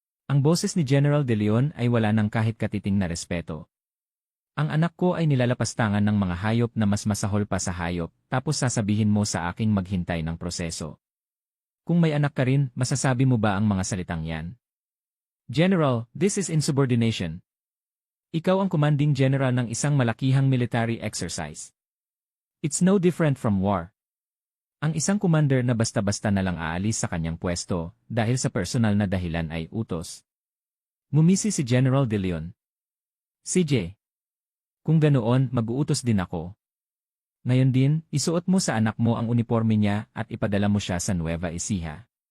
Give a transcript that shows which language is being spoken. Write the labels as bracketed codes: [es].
[tl] Ang boses ni General De Leon ay wala ng kahit katiting na respeto. Ang anak ko ay nilalapastangan ng mga hayop na mas masahol pa sa hayop, tapos sasabihin mo sa aking maghintay ng proseso. Kung may anak ka rin, masasabi mo ba ang mga salitang yan? [en] General, this is insubordination. [tl] Ikaw ang commanding general ng isang malakihang military exercise. [en] It's no different from war. [tl] Ang isang commander na basta-basta na lang aalis sa kanyang pwesto dahil sa personal na dahilan ay utos. Ngumisi si General De Leon. CJ. Kung ganoon, mag-uutos din ako. Ngayon din, isuot mo sa anak mo ang uniforme niya at ipadala mo siya sa Nueva Ecija.